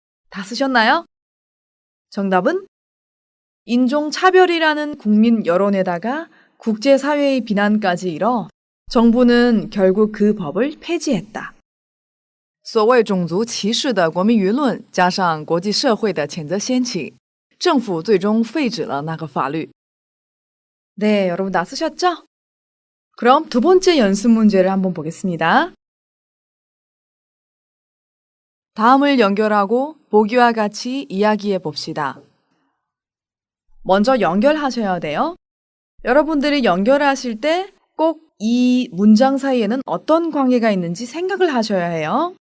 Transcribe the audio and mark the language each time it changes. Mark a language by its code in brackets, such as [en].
[ko] 다 쓰셨나요? 정답은 인종차별이라는 국민 여론에다가 국제사회의 비난까지 일어 정부는 결국 그 법을 폐지했다. [zh] 所谓种族歧视的国民舆论加上国际社会的谴责掀起，政府最终废止了那个法律。 [ko] 네, 여러분 다 쓰셨죠? 그럼 두 번째 연습 문제를 한번 보겠습니다. 다음을 연결하고 보기와 같이 이야기해 봅시다. 먼저 연결하셔야 돼요. 여러분들이 연결하실 때 꼭 이 문장 사이에는 어떤 관계가 있는지 생각을 하셔야 해요.